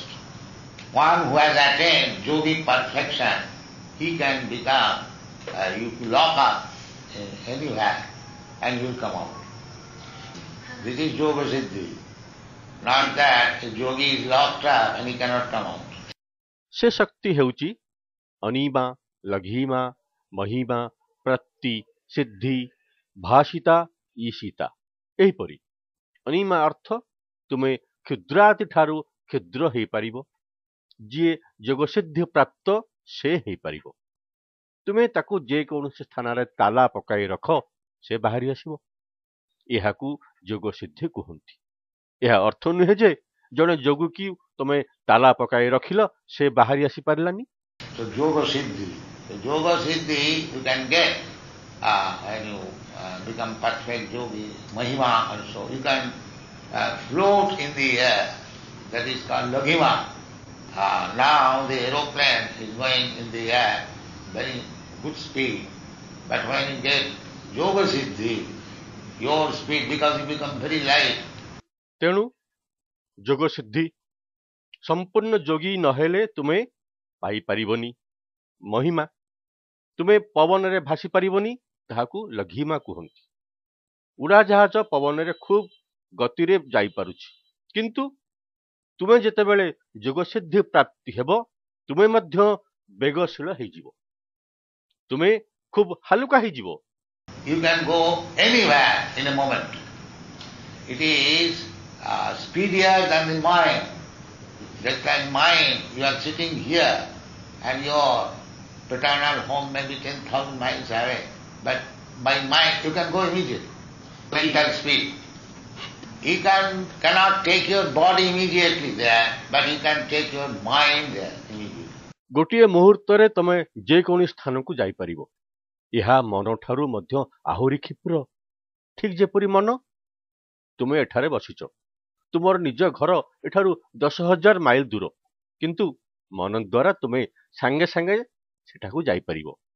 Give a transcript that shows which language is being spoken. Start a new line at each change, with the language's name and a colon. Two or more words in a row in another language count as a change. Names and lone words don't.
English: One who has attained yogic perfection, he can become, you lock up anywhere and you will come out. This is Yoga Siddhi. Not that a yogi is locked up and he cannot come out.
Odia: ସେ ଶକ୍ତି ହେଉଛି ଅନିମା, ଲଘିମା, ମହିମା, ପ୍ରତି, ସିଦ୍ଧି, ଭାଷିତା, ଈଶିତା। ଏହିପରି ଅନିମା ଅର୍ଥ ତୁମେ କ୍ଷୁଦ୍ରାତି ଠାରୁ କ୍ଷୁଦ୍ର ହେଇପାରିବ। ଯିଏ ଯୋଗସିଦ୍ଧି ପ୍ରାପ୍ତ ସେ ହେଇପାରିବ। ତୁମେ ତାକୁ ଯେକୌଣସି ସ୍ଥାନରେ ତାଲା ପକାଇ ରଖ, ସେ ବାହାରି ଆସିବ। ଏହାକୁ ଯୋଗସିଦ୍ଧି କୁହନ୍ତି। ଏହା ଅର୍ଥ ନୁହେଁ ଯେ ଜଣେ ଯୋଗୀକୁ ତୁମେ ତାଲା ପକାଇ ରଖିଲ, ସେ ବାହାରି ଆସିପାରିଲାନି।
English: So Yoga Siddhi. The Yoga Siddhi you can get when you become perfect yogi. Mahima also. You can float in the air. That is called Laghima. Now the aeroplane is going in the air, very good speed. But when you get Yoga Siddhi, your speed, because you become very light.
Odia: ତେଣୁ ଯୋଗ ସିଦ୍ଧି ସମ୍ପୂର୍ଣ୍ଣ ଯୋଗୀ ନହେଲେ ତୁମେ ପାଇପାରିବନି। ମହିମା, ତୁମେ ପବନରେ ଭାସି ପାରିବନି, ତାହାକୁ ଲଘିମା କୁହନ୍ତି। ଉଡ଼ାଜାହାଜ ପବନରେ ଖୁବ୍ ଗତିରେ ଯାଇପାରୁଛି, କିନ୍ତୁ ତୁମେ ଯେତେବେଳେ ଯୋଗସିଦ୍ଧି ପ୍ରାପ୍ତି ହେବ, ତୁମେ ମଧ୍ୟ ବେଗଶୀଳ ହେଇଯିବ। ତୁମେ ଖୁବ୍ ହାଲୁକା ହେଇଯିବ।
English: You can go anywhere in a moment. It is speedier than the mind. Just like mind, you are sitting here and your paternal home may be 10,000 miles away, but by mind you can go immediately. Mental speed. He cannot take your body immediately there, but he can take your mind there immediately.
Odia: ଗୋଟିଏ ମୁହୂର୍ତ୍ତରେ ତମେ ଯେକୌଣସି ସ୍ଥାନକୁ ଯାଇପାରିବ। ଏହା ମନଠାରୁ ମଧ୍ୟ ଆହୁରି କ୍ଷିପ୍ର। ଠିକ୍ ଯେପରି ମନ, ତୁମେ ଏଠାରେ ବସିଛ, ତୁମର ନିଜ ଘର ଏଠାରୁ 10,000 ମାଇଲ ଦୂର, କିନ୍ତୁ ମନ ଦ୍ୱାରା ତୁମେ ସାଙ୍ଗେ ସାଙ୍ଗେ ସେଠାକୁ ଯାଇପାରିବ।